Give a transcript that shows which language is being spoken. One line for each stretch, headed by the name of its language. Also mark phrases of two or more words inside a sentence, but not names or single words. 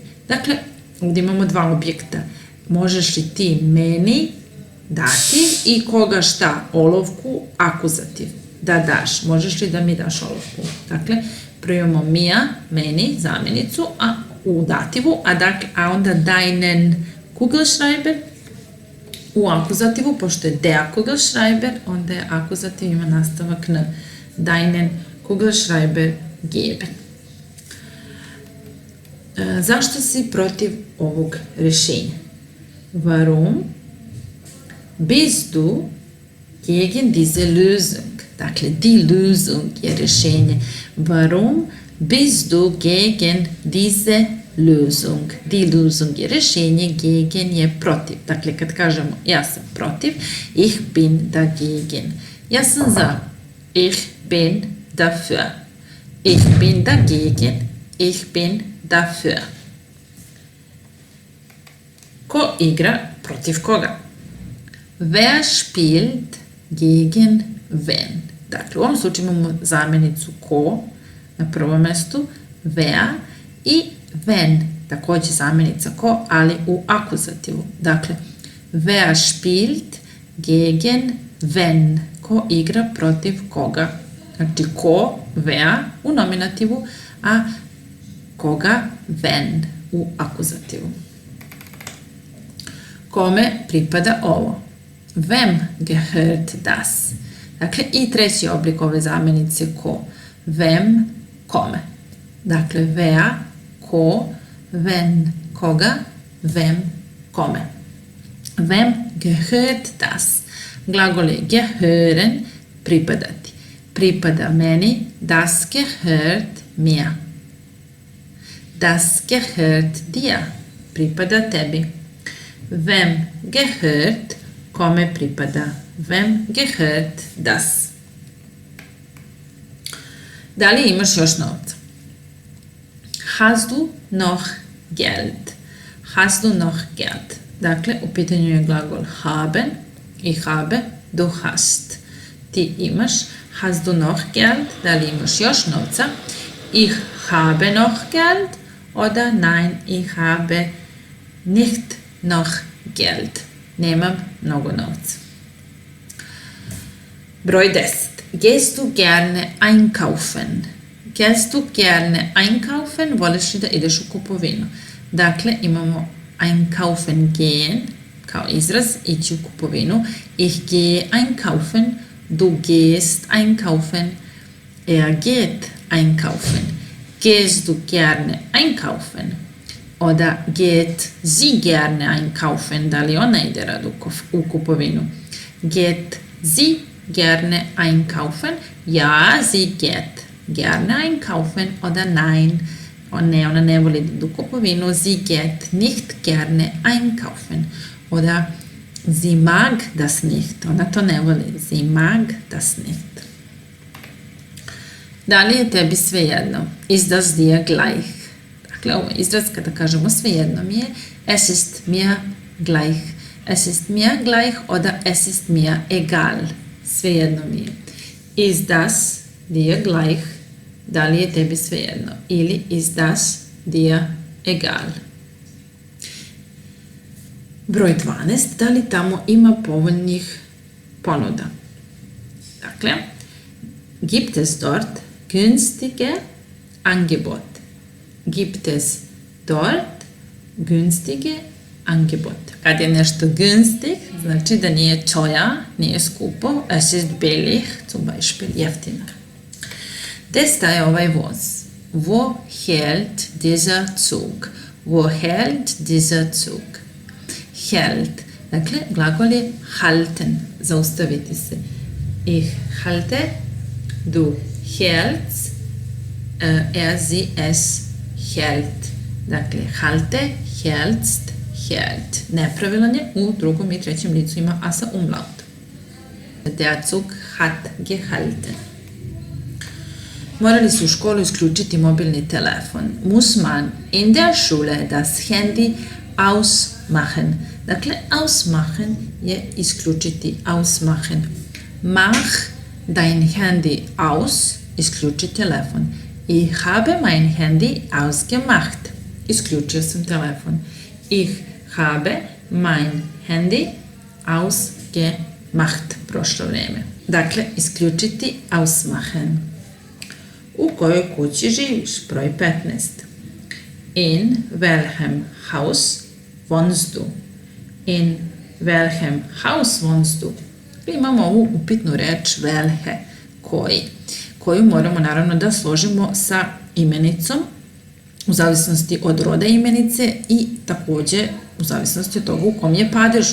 Bosnian: Dakle, ovdje imamo dva objekta. Možeš li ti meni dati i koga šta? Olovku, akuzativ. Da daš. Možeš li da mi daš olovku? Dakle, prvo imamo mir, meni, zamjenicu, a u dativu, a onda
German: deinen Kugelschreiber
Bosnian: u akuzativu, pošto je
German: der Kugelschreiber,
Bosnian: onda je akuzativ, ima nastavak na
German: deinen Kugelschreiber geben.
Bosnian: Zašto si protiv ovog rješenja?
German: Warum bist du gegen diese Lösung?
Bosnian: Dakle,
German: die Lösung
Bosnian: je rješenje.
German: Warum bist du gegen diese Lösung? Die Lösung
Bosnian: je rješenje, gegen je protiv. Dakle, kad kažemo ja sam protiv,
German: ich bin dagegen.
Bosnian: Ja sam za,
German: ich bin dafür. Ich bin dagegen, ich bin dafür.
Bosnian: Ko igra protiv koga?
German: Wer spielt gegen wen?
Bosnian: Dakle, u ovom slučaju imamo zamjenicu ko na prvom mjestu, wer i wen, također zamjenica ko, ali u akuzativu. Dakle,
German: wer spielt gegen wen?
Bosnian: Ko igra protiv koga? Znači, ko, wer u nominativu, a koga, wen u akuzativu. Kome pripada ovo?
German: Wem gehört das?
Bosnian: Dakle, i treći oblik ove zamjenice ko. Wem, kome. Dakle, wer, ko, wen, koga, wem, kome.
German: Wem gehört das?
Bosnian: Glagol je gehören, pripadati. Pripada meni,
German: das gehört mir. Das gehört dir.
Bosnian: Pripada tebi.
German: Wem gehört,
Bosnian: kome pripada.
German: Wem gehört das?
Bosnian: Da li imaš još novca?
German: Hast du noch Geld? Hast du noch Geld?
Bosnian: Dakle, u pitanju je glagol haben i habe,
German: du hast.
Bosnian: Ti imaš.
German: Hast du noch Geld?
Bosnian: Da li imaš još novca?
German: Ich habe noch Geld. Oder nein, ich habe nicht noch Geld.
Bosnian: Nemam mnogo novca. Broj 10.
German: Gehst du gerne einkaufen? Gehst du gerne einkaufen?
Bosnian: Voliš li da ideš u kupovinu? Dakle, imamo
German: einkaufen gehen
Bosnian: kao izraz, ići u kupovinu.
German: Ich gehe einkaufen. Du gehst einkaufen. Er geht einkaufen. Gehst du gerne einkaufen? Oder geht sie gerne einkaufen?
Bosnian: Da li ona ide rado u kupovinu?
German: Geht sie gerne einkaufen? Ja, sie geht gerne einkaufen. Oder nein,
Bosnian: ona ne voli da u kupovinu.
German: Sie geht nicht gerne einkaufen. Oder sie mag das nicht.
Bosnian: Ona to ne voli.
German: Sie mag das nicht.
Bosnian: Da li je tebi svejedno?
German: Ist das dir gleich?
Bosnian: Dakle, ovo je izraz kada kažemo svejedno mi je.
German: Es ist mir gleich. Es ist mir gleich oder es ist mir egal.
Bosnian: Svejedno mi je.
German: Ist das dir gleich?
Bosnian: Da li je tebi svejedno? Ili
German: ist das dir egal?
Bosnian: Broj 12. Da li tamo ima povoljnih ponuda? Dakle,
German: gibt es dort günstige Angebote? Gibt es dort günstige Angebote?
Bosnian: Kad je nešto günstig, znači da nije teuer, nije skupo.
German: Es ist billig, zum Beispiel jeftino.
Bosnian: Gde staje ovaj voz?
German: Wo hält dieser Zug? Wo hält dieser Zug? Hält.
Bosnian: Dakle, glagol je halten, zaustaviti se.
German: Ich halte, du hältst, sie, es hält. Dakle, halte, hältst, hält.
Bosnian: Nepravilan je, u drugom i trećem licu ima a sa umlaut.
German: Der Zug hat gehalten.
Bosnian: Morali su u školu isključiti mobilni telefon.
German: Muss man in der Schule das Handy ausmachen.
Bosnian: Dakle, ausmachen je isključiti, ausmachen.
German: Mach dein Handy aus,
Bosnian: isključi telefon.
German: Ich habe mein Handy ausgemacht.
Bosnian: Isključio sam telefon.
German: Ich habe mein Handy ausgemacht.
Bosnian: Prošlo vrijeme. Dakle, isključiti, ausmachen. U kojoj kući živiš? Broj 15.
German: In welchem Haus wohnst du? In welchem Haus wohnst du?
Bosnian: Imamo ovu upitnu reč welche, koji, koju moramo naravno da složimo sa imenicom u zavisnosti od roda imenice i takođe u zavisnosti od toga u kom je padežu.